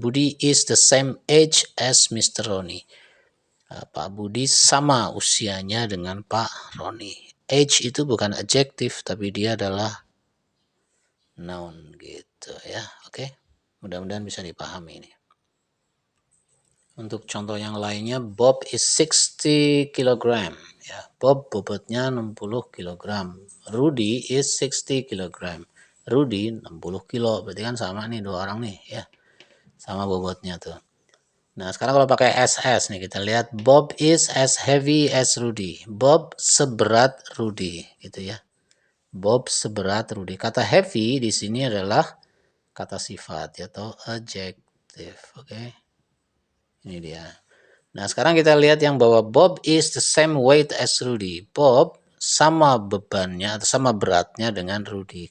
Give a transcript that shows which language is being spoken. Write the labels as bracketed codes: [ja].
[en] Budi is the same age as Mr. Roni. [id] Pak Budi sama usianya dengan Pak Roni. Age itu bukan adjektif, tapi dia adalah noun gitu ya. Oke, mudah-mudahan bisa dipahami ini. Untuk contoh yang lainnya, [en] Bob is 60 kg. [id] Ya, Bob bobotnya 60 kg. [en] Rudy is 60 kg. [id] Rudy 60 kilo. Berarti kan sama nih dua orang nih ya. Sama bobotnya tuh. Nah, sekarang kalau pakai SS nih kita lihat [en] Bob is as heavy as Rudy. [id] Bob seberat Rudy gitu ya. Bob seberat Rudy. Kata heavy di sini adalah kata sifat atau adjective. Oke. Ini dia. Nah, sekarang kita lihat yang bahwa [en] Bob is the same weight as Rudy. [id] Bob sama bebannya atau sama beratnya dengan Rudy.